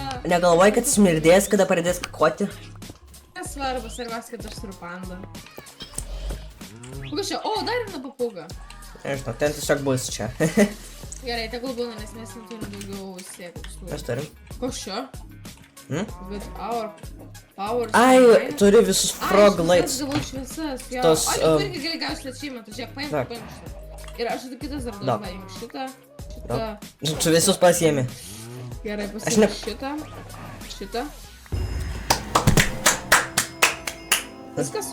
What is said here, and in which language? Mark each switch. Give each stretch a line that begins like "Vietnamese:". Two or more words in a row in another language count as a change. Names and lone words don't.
Lithuanian: Negalvoji, kad smirdės, kada pradės kakoti? Nesvarbu, svarbiausia, kad aš turiu pandą. Kokia čia? O, dar viena papūga. Nežinau, ten tiesiog bus čia. Gerai, tegul būna, nes mes neturim daugiau sėklų. Mes turim. Koks čia?
English: With our powers.
Lithuanian: Ai, turi visus
English: frog lights.
Lithuanian: Aš gavau šviesas, jo. Tos, O, tu irgi gali gauti achievement, žiūrėk, paimk šitą. Ir aš kitas dar Da. paimk šitą. Tu visus pasiemi. Gerai, Aš ne- pasiimk šitą. Viskas?